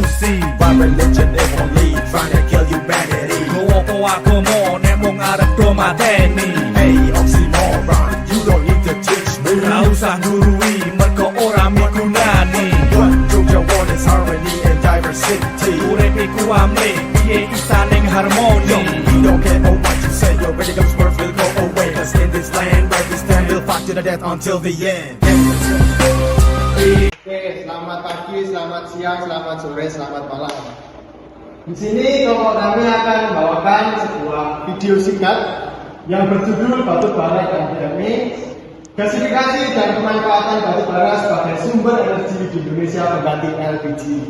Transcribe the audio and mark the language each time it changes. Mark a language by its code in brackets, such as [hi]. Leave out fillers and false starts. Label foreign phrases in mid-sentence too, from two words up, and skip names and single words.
[en] By religion if only trying to kill humanity. [jv] Kowa agama nek mung arep do mateni. [en] Hey, oxymoron, you don't need to teach me. [jv] Ora usah nurui mergo ora migunani. [en] What Georgia want is harmony and diversity. [jv] Urip iku amrih, piye isa ning harmoni. [en] We don't care what you say, your radical's worth will go away. Cause in this land, where we stand, we'll fight to the death until the end. [id] Oke, selamat pagi, selamat siang, selamat sore, selamat malam. Di sini kelompok kami akan membawakan sebuah video singkat yang berjudul Batu Bara dan Dynamics, gasifikasi dan pemanfaatan batu bara sebagai sumber energi di Indonesia pengganti LPG.